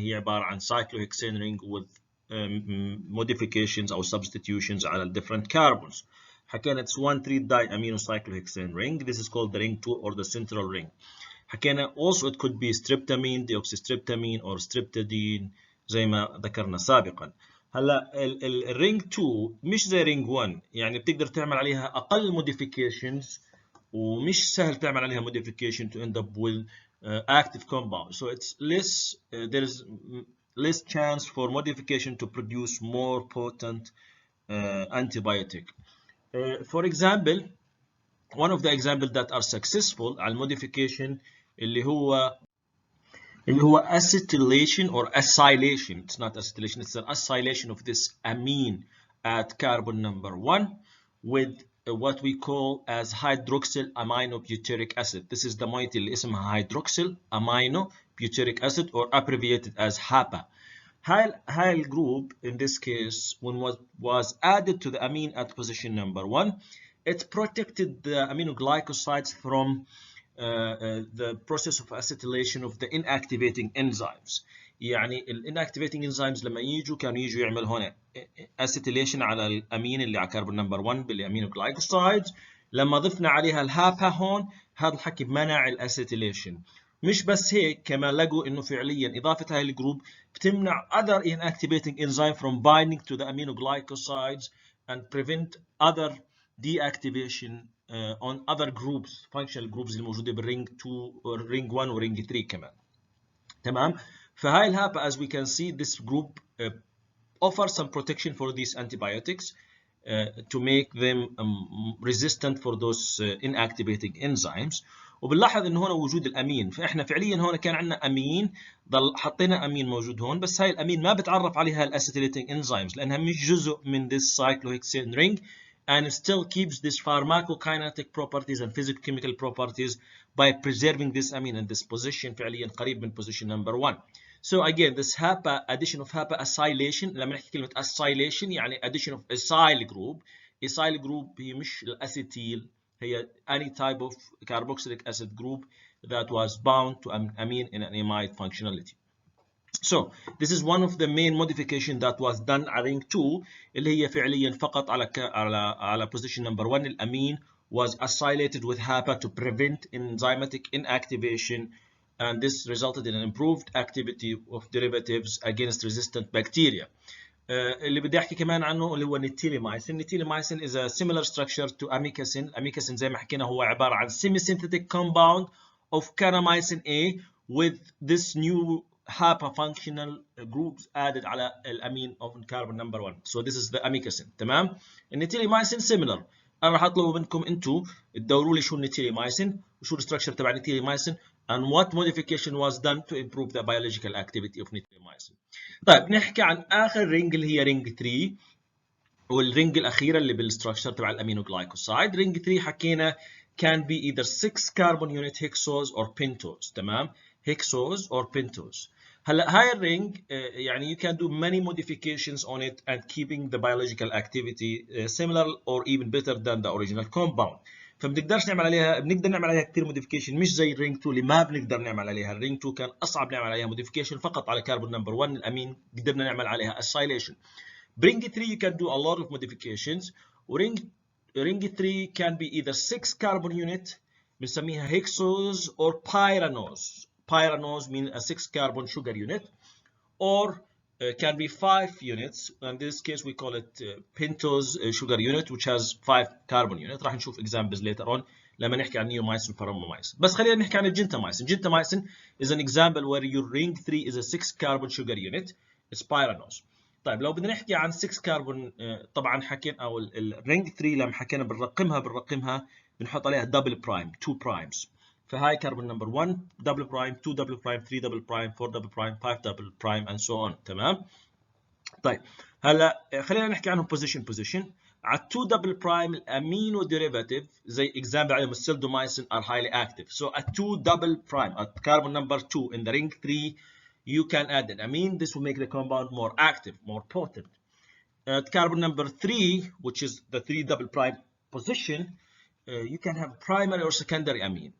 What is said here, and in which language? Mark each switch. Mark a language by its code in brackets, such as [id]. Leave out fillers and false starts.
[ar] هي عبارة عن [en] cyclohexane ring with modifications أو substitutions على different carbons. حكينا it's 1,3-diaminocyclohexane ring. This is called the ring 2 or the central ring. حكينا also it could be streptamine, deoxystreptamine or streptadine زي ما ذكرنا سابقا. [ar] هلا الرينج 2 مش زي رينج 1، يعني بتقدر تعمل عليها أقل modifications ومش سهل تعمل عليها modification [en] to end up with active compound. So it's less there is less chance for modification to produce more potent antibiotic. For example, one of the examples that are successful على modification اللي هو acetylation or acylation. It's not acetylation, it's an acylation of this amine at carbon number 1 with what we call as hydroxyl aminobutyric acid. This is the moiety اللي اسمها hydroxyl aminobutyric acid or abbreviated as HAPA. هاي group in this case when was added to the amine at position number 1, it protected the aminoglycosides from the process of acetylation of the inactivating enzymes. [ar] يعني inactivating enzymes لما كانوا يجوا يعملوا هنا acetylation على الامين اللي على كربون نمبر 1 بالامينوغلايكوسايدز. لما ضفنا عليها الهابا هون هذا الحكي بمنع الاسيتيليشن. مش بس هيك، كمان لقوا انه فعليا اضافه هاي الجروب بتمنع [en] other inactivating enzyme from binding to the aminoglycosides and prevent other deactivation on other groups, functional groups [ar] الموجوده بالرينج 2 والرينج 1 ورينج 3 كمان. تمام. [en] فهاي الهابا as we can see this group offers some protection for these antibiotics to make them resistant for those inactivating enzymes. [ar] وبنلاحظ انه هون وجود الامين، فاحنا فعليا هون كان عندنا امين ضل حطينا امين موجود هون، بس هاي الامين ما بتعرف عليها الاسيتيليتنج انزيمز لانها مش جزء من [en] this cyclohexane ring and it still keeps this pharmacokinetic properties and physicochemical properties by preserving this amine in this position [ar] فعليا قريب من position number 1. [en] So again this HAPA addition of HAPA acylation. لما نحكي كلمة acylation يعني addition of acyl group. acyl group هي مش الاسيتيل، هي any type of carboxylic acid group that was bound to amine in an amide functionality. So this is one of the main modification that was done على ring 2 [ar] اللي هي فعليا فقط على position number 1 الامين [en] was acylated with HAPA to prevent enzymatic inactivation, and this resulted in an improved activity of derivatives against resistant bacteria. [ar] اللي بدي احكي كمان عنه اللي هو النيتيليمايسين. [en] النيتيليمايسين is a similar structure to amikacin. amikacin [ar] زي ما حكينا هو عبارة عن [en] semi-synthetic compound of kanamycin A with this new HAPA functional groups added على الامين of carbon number 1. So this is the amikacin. تمام. النيتيليمايسين similar. [ar] انا راح اطلب منكم انتم تدوروا لي شو النيتيليمايسين وشو الستراكشر تبع النيتيليمايسين [en] and what modification was done to improve the biological activity of nitromycin. [ar] طيب نحكي عن اخر رينج اللي هي رينج 3 والرينج الاخيره اللي بالستراكشر تبع الامينوغلايكوسايد. [en] Ring 3 حكينا can be either 6 carbon unit hexose or pentose. تمام. hexose or pentose. [ar] هلا هاي الرينج يعني [en] you can do many modifications on it and keeping the biological activity similar or even better than the original compound. [ar] فبنقدرش نعمل عليها، بنقدر نعمل عليها كثير موديفيكيشن مش زي الرينج 2 اللي ما بنقدر نعمل عليها. الرينج 2 كان اصعب نعمل عليها موديفيكيشن فقط على كربون نمبر 1 الامين قدرنا نعمل عليها acylation. [en] برينج 3 you can do a lot of modifications. ورينج 3 can be either 6 carbon unit بنسميها hexose or pyranose. Pyranose means a 6 carbon sugar unit, or can be 5 units. In this case we call it pentose sugar unit which has 5 carbon unit. [ar] راح نشوف examples later on لما نحكي عن neomycin وparomomycin. بس خلينا نحكي عن الجنتاميسين. [en] Gentamicin is an example where your ring 3 is a 6 carbon sugar unit. It's pyranose. [ar] طيب لو بدنا نحكي عن 6 كربون طبعا حكينا او الرينج 3 لما حكينا بنرقمها بنحط عليها دبل برايم 2 برايمز. فهاي كربون نمبر 1 دبل برايم 2 دبل برايم 3 دبل برايم 4 دبل برايم 5 دبل برايم and so on. تمام. طيب هلا خلينا نحكي عنهم position. على 2 double prime الامينو derivative زي example عليهم السيلدومايسين [en] are highly active. So at 2 double prime at carbon number 2 in the ring 3 you can add an amine. This will make the compound more active, more potent. At carbon number 3, which is the 3 double prime position, you can have primary or secondary amine.